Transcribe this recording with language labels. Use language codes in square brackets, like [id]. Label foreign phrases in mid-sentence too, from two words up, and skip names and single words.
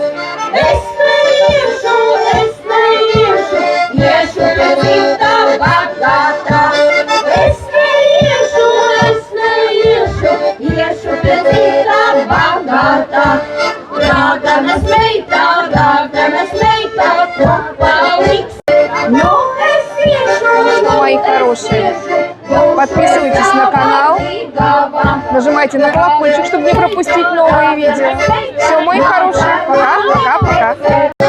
[lv] Es neiešu, iešu pie cita bagātā. Es neiešu, iešu pie cita bagātā. Raganas meitā, kopā liks. Nu, es iešu, [ru] Мои хорошие, подписывайтесь на канал, нажимайте на колокольчик, чтобы не пропустить новые видео. Все, мои хорошие, пока.